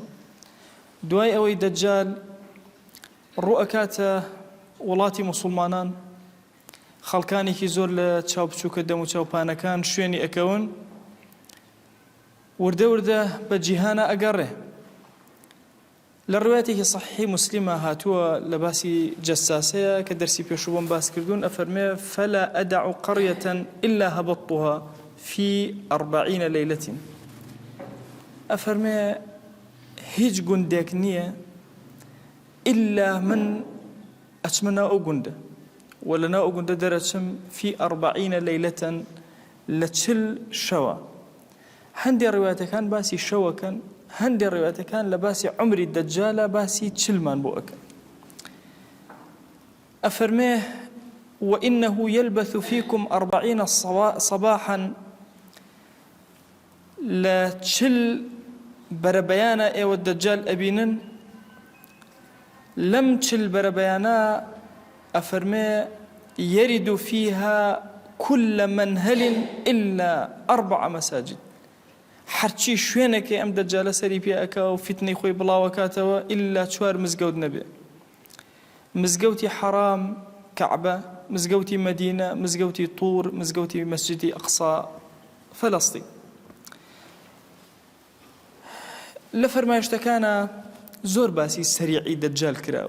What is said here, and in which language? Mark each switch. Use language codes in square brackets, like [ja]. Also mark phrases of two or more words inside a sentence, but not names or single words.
[ckb] دوای ئەوەی دەجال ڕوو ئەکاتە وڵاتی موسڵمانان، خەڵکانێکی زۆر لە چاو بچووکە دەم و چاوپانەکان شوێنی ئەکەون، وردە وردە بە جیهانە ئەگەڕێ. لە ڕوایەتێکی صحیحی موسلیمە هاتووە لە باسی جەساسەیە کە دەرسی پێشوو بۆم باس کردوون، ئەفەرمێ [ar] فەلا ئەدع قەڕیەة إلا هەبەطتها في 40 ليلة. [ckb] ئەفەرمێ هیچ گوندێک نییە ئللا من ئەچمە ناو ئەو گوندە و لە ناو ئەو گوندە دەرەچم [ar] في 40 ليلة [ckb] لە 40 شەوە. هەندێک ڕوایەتەکان باسی شەوەکەن، هەندێک ڕوایەتەکان لە باسی عمری دەجالە باسی 40مان بۆ ئەکەن. ئەفەرمێ [ar] وإنه يلبث فيكم 40 صباحا [ckb] لە 40 بەرەبەیانە ئێوە دەجال ئەبینن. لەم 40 بەرەبەیانە ئەفەرمێ [ar] يرد فيها كل منهل إلا 4 مساجد. [ckb] هەرچی شوێنێکی ئەم دەجالە سەری پێ ئەکا و فتنەی خۆی بڵاوەکاتەوە ئللا 4 مزگەوت نەبێ: مزگەوتی حەرام کەعبە، مزگەوتی مەدینە، مزگەوتی طور، مزگەوتی مەسجدی ئەقسا فەلەستین. لە فەرمایشتەکانە زۆر باسی سەریعی دەجال کراوە.